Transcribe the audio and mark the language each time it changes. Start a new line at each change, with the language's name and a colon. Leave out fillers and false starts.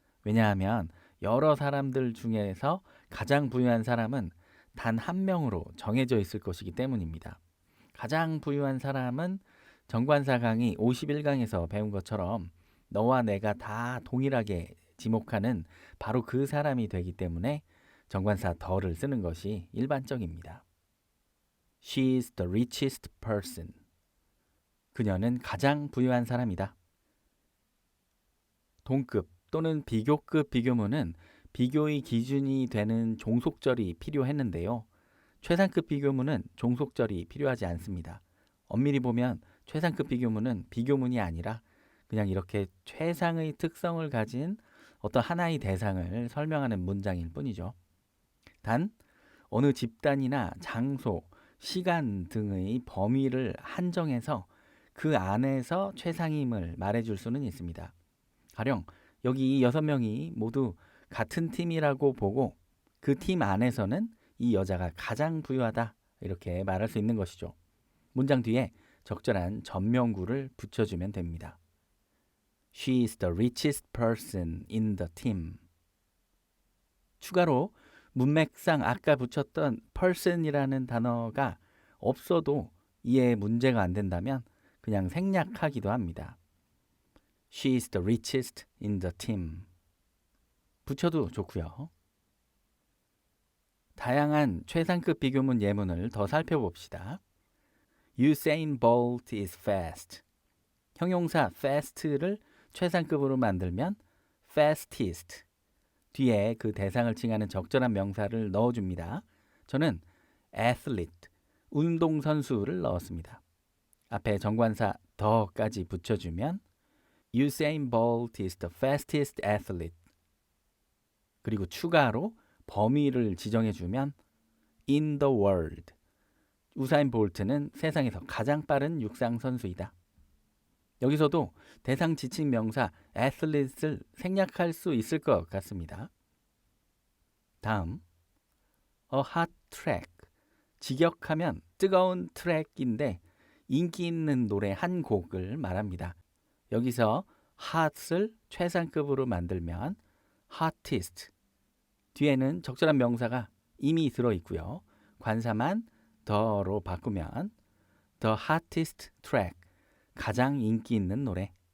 Korean: 왜냐하면 여러 사람들 중에서 가장 부유한 사람은 단 한 명으로 정해져 있을 것이기 때문입니다. 가장 부유한 사람은 정관사 강의 51강에서 배운 것처럼 너와 내가 다 동일하게 지목하는 바로 그 사람이 되기 때문에 정관사 더를 쓰는 것이 일반적입니다.
English: She is the richest person.
Korean: 그녀는 가장 부유한 사람이다. 동급 또는 비교급 비교문은 비교의 기준이 되는 종속절이 필요했는데요. 최상급 비교문은 종속절이 필요하지 않습니다. 엄밀히 보면 최상급 비교문은 비교문이 아니라 그냥 이렇게 최상의 특성을 가진 어떤 하나의 대상을 설명하는 문장일 뿐이죠. 단 어느 집단이나 장소, 시간 등의 범위를 한정해서 그 안에서 최상임을 말해줄 수는 있습니다. 가령 여기 이 6명이 모두 같은 팀이라고 보고 그 팀 안에서는 이 여자가 가장 부유하다 이렇게 말할 수 있는 것이죠. 문장 뒤에 적절한 전명구를 붙여주면 됩니다.
English: She is the richest person in the team.
Korean: 추가로 문맥상 아까 붙였던 person이라는 단어가 없어도 이해에 문제가 안 된다면 그냥 생략하기도 합니다.
English: She is the richest in the team.
Korean: 붙여도 좋고요. 다양한 최상급 비교문 예문을 더 살펴봅시다.
English: Usain Bolt is fast.
Korean: 형용사 fast를 최상급으로 만들면 fastest. 뒤에 그 대상을 칭하는 적절한 명사를 넣어줍니다. 저는 athlete, 운동선수를 넣었습니다. 앞에 정관사 더까지 붙여주면
English: Usain Bolt is the fastest athlete.
Korean: 그리고 추가로 범위를 지정해주면
English: in the world.
Korean: 우사인 볼트는 세상에서 가장 빠른 육상 선수이다. 여기서도 대상 지칭 명사 athlete를 생략할 수 있을 것 같습니다. 다음, a hot track. 직역하면 뜨거운 트랙인데 인기 있는 노래 한 곡을 말합니다. 여기서 hot을 최상급으로 만들면 hottest. 뒤에는 적절한 명사가 이미 들어있고요. 관사만 the로 바꾸면
English: the hottest track,
Korean: 가장 인기 있는 노래.